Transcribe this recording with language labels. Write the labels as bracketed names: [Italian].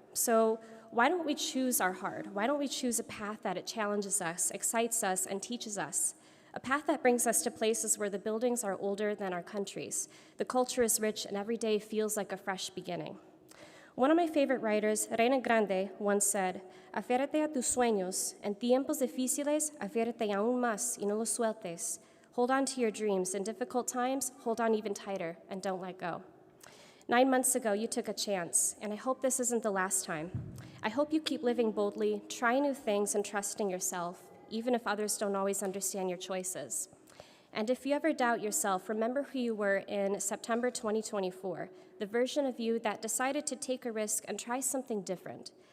[English] So why don't we choose our heart? Why don't we choose a path that it challenges us, excites us, and teaches us? A path that brings us to places where the buildings are older than our countries. The culture is rich, and every day feels like a fresh beginning. One of my favorite writers, Reina Grande, once said, [Spanish] "Aférrate a tus sueños. En tiempos difíciles, aférrate aún más y no los sueltes. [English] Hold on to your dreams. In difficult times, hold on even tighter, and don't let go." 9 months ago, you took a chance, and I hope this isn't the last time. I hope you keep living boldly, try new things, and trust in yourself, even if others don't always understand your choices. And if you ever doubt yourself, remember who you were in September 2024, the version of you that decided to take a risk and try something different.